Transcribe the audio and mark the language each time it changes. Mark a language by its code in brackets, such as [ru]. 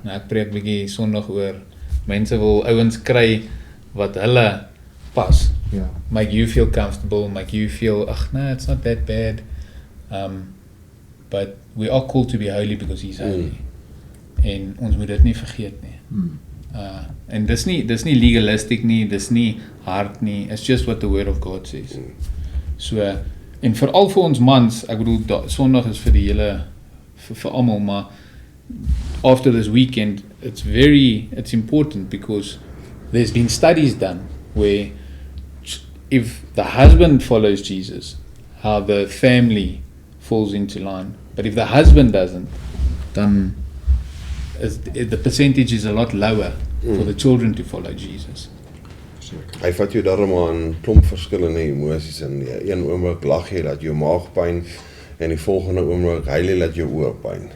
[af] Nou, ek preek bietjie Sondag oor mense wil ouens kry wat hulle pas. Ja. [en] Make you feel comfortable, make you feel, no, it's not that bad. But we are called to be holy because he's holy. [af] En ons moet dit nie vergeet nie. En dis nie legalistic nie, dis nie hard nie, [en] it's just what the word of God says. [af] So, en veral vir ons mans, ek bedoel, Sondag is vir die hele, vir almal, maar [en] after this weekend, it's important because there's been studies done where if the husband follows Jesus, how the family falls into line. But if the husband doesn't, then the percentage is a lot lower for the children to follow Jesus. [af] Hy vat jou daarom aan klomp verskillende emosies in. Een oomblik lag jy dat jou maag pyn en die volgende oomblik huil jy dat jou oë pyn.